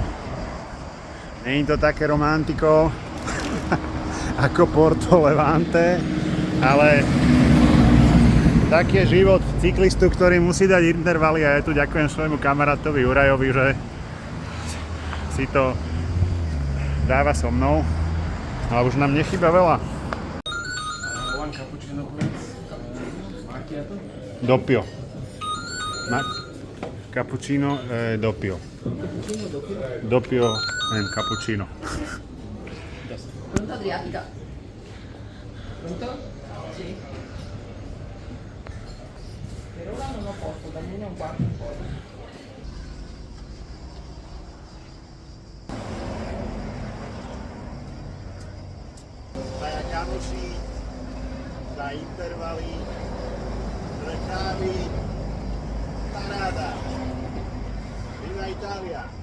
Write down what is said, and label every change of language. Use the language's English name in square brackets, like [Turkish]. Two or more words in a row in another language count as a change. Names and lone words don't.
[Slovak] Nie je to také romantiko ako Porto Levante, ale taký je život cyklistu, ktorý musí dať intervaly a ja tu ďakujem svojmu kamarátovi Jurajovi, že si to dáva so mnou, ale už nám nechýba veľa. [English] One cappuccino please. [Italian] Macchiato. Doppio. Cappuccino doppio. [English] Doppio and cappuccino. [Italian] Pronto Adriatica? Pronto? Sì. Per ora non ho posto, da almeno un quarto d'ora. [Slovak] Dvaja kamoši za intervaly, dve kávy, paráda. [Italian] Viva Itália.